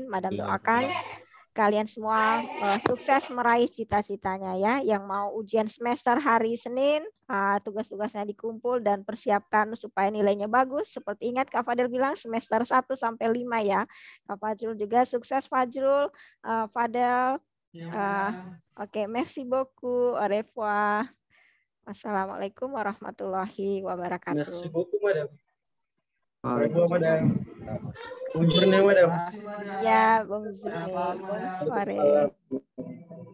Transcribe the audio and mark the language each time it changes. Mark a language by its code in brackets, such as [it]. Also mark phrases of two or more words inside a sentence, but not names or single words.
[id] Madam doakan kalian semua sukses meraih cita-citanya ya. Yang mau ujian semester hari Senin, tugas-tugasnya dikumpul dan persiapkan supaya nilainya bagus. Seperti ingat Kak Fadel bilang semester 1 sampai 5 ya. Kak Fajrul juga sukses Fajrul, Fadel. Oke, [fr] merci beaucoup. Au revoir. [ar] والسلام عليكم ورحمة الله وبركاته. [fr] Merci beaucoup, Madam. Au revoir, Madam. Bonjour, Madam. Ya, bonjour. Bonne soirée.